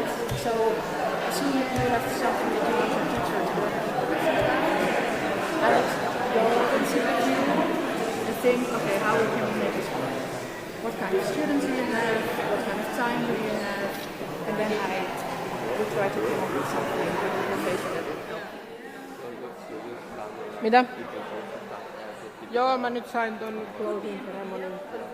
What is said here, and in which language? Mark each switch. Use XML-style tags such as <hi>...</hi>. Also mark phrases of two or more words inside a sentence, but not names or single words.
<en>So assume you have something that you want your teacher to work with. I would go consider you and think, okay, how can we make this work? What kind of students do you have? What kind of time do you have? And then I would try to come up with something, with innovation that would help.</en> <fi>Mitä? Joo, mä nyt sain ton</fi> <en>closing ceremonin.</en>